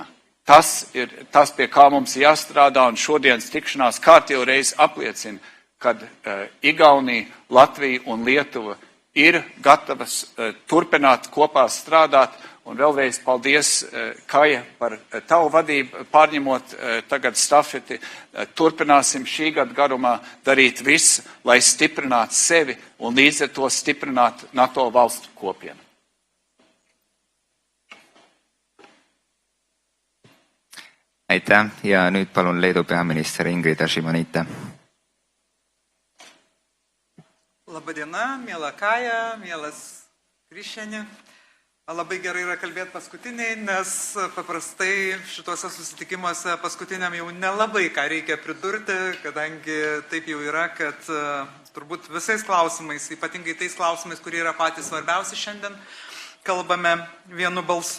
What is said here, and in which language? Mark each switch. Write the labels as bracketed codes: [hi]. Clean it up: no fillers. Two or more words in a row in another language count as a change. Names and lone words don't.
[lv] Tas ir tas, pie kā mums jāstrādā, un šodienas tikšanās kārtējo reizi apliecina, kad Igaunija, Latvija un Lietuva ir gatavas turpināt kopā strādāt. Un vēlreiz paldies, Kaja, par tavu vadību, pārņemot tagad stafeti. Turpināsim šī gada garumā darīt visu, lai stiprinātu sevi un līdz ar to stiprinātu NATO valstu kopienu. [et] Aitäh ja nüüd palun Leedu peaminister Ingrida Šimonytė. [lt] Labadiena, miela Kaja, mielas Kriščianė. Labai gerai yra kalbėti paskutiniai, nes paprastai šituose susitikimuose paskutiniam jau nelabai ką reikia pridurti, kadangi taip jau yra, kad turbūt visais klausimais, ypatingai tais klausimais, kurie yra patys svarbiausi šiandien, kalbame vienu balsu.